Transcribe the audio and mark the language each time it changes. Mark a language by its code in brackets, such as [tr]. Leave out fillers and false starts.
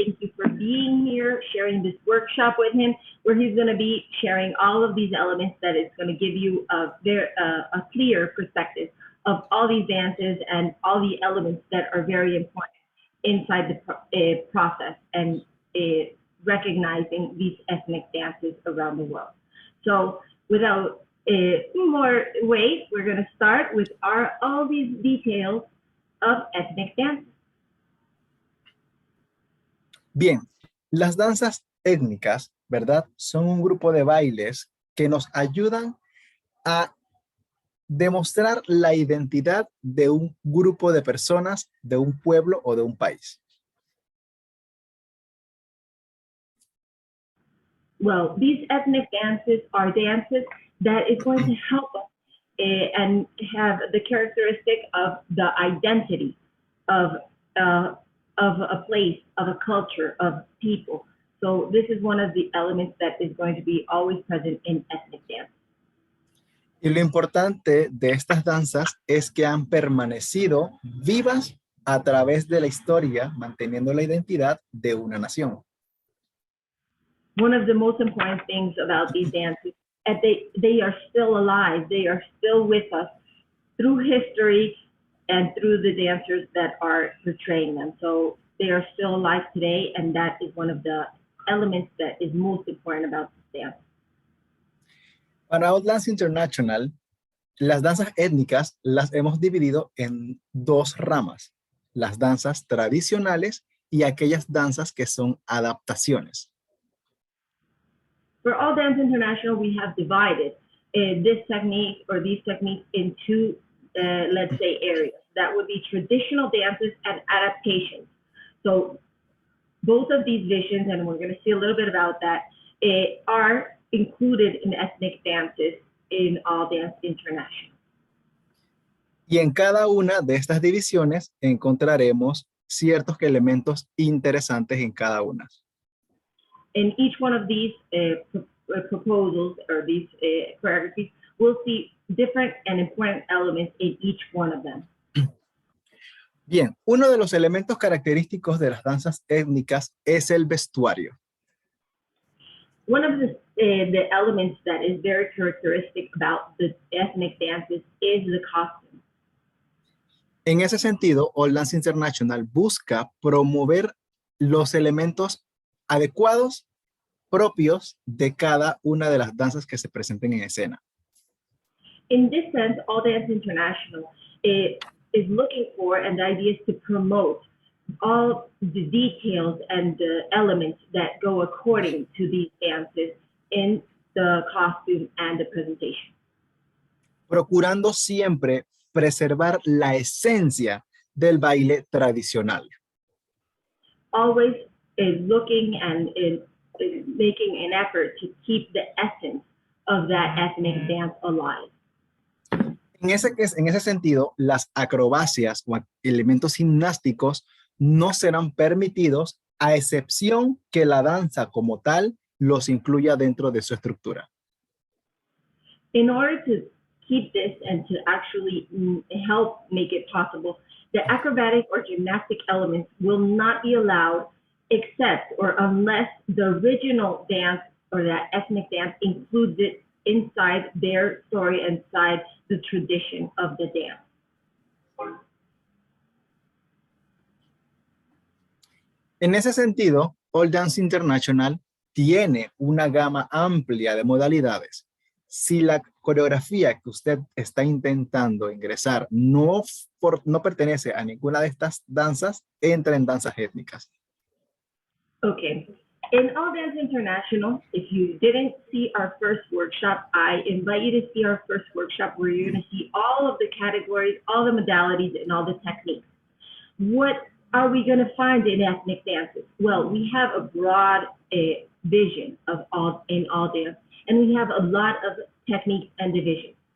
[en] Thank you for being here, sharing this workshop with him, where he's going to be sharing all of these elements that is going to give you a clear perspective of all these dances and all the elements that are very important inside the process and recognizing these ethnic dances around the world. So without more wait, we're going to start with all these details of ethnic dance. [es] Bien, las danzas étnicas, ¿verdad? Son un grupo de bailes que nos ayudan a demostrar la identidad de un grupo de personas, de un pueblo o de un país. [en] Well, these ethnic dances are dances that is going to help us and have the characteristic of the identity of a place, of a culture, of people. So this is one of the elements that is going to be always present in ethnic dance. [es] Y lo importante de estas danzas es que han permanecido vivas a través de la historia, manteniendo la identidad de una nación. [en] One of the most important things about these dances is they are still alive. They are still with us through history and through the dancers that are portraying them. So they are still alive today, and that is one of the elements that is most important about this dance. [es] Para All Dance International, las danzas étnicas las hemos dividido en dos ramas, las danzas tradicionales y aquellas danzas que son adaptaciones. [en] For All Dance International, we have divided this technique or these techniques into, let's say, areas. That would be traditional dances and adaptations. So both of these visions, and we're going to see a little bit about that, are included in ethnic dances in All Dance International. [es] Y en cada una de estas divisiones encontraremos ciertos elementos interesantes en cada una. [en] In each one of these proposals or these choreographies, we'll see different and important elements in each one of them. [es] Bien, uno de los elementos característicos de las danzas étnicas es el vestuario. [en] One of the elements that is very characteristic about the ethnic dances is the costume. [es] En ese sentido, All Dance International busca promover los elementos adecuados propios de cada una de las danzas que se presenten en escena. [en] In this sense, All Dance International is looking for, and the idea is to promote all the details and the elements that go according to these dances in the costume and the presentation. [es] procurando siempre preservar la esencia del baile tradicional. [en] Always looking and making an effort to keep the essence of that ethnic dance alive. [es] En ese sentido, las acrobacias o elementos gimnásticos no serán permitidos a excepción que la danza como tal los incluya dentro de su estructura. [en] In order to keep this and to actually help make it possible, the acrobatic or gymnastic elements will not be allowed except or unless the original dance or that ethnic dance includes it inside their story, inside the tradition of the dance. [es] En ese sentido, All Dance International tiene una gama amplia de modalidades. Si la coreografía que usted está intentando ingresar no pertenece a ninguna de estas danzas, entra en danzas étnicas. [en] Okay. In All Dance International, if you didn't see our first workshop, I invite you to see our first workshop where you're going to see all of the categories, all the modalities, and all the techniques. What are we going to find in ethnic dances? Well, we have a broad vision of all dance, and we have a lot of techniques and divisions.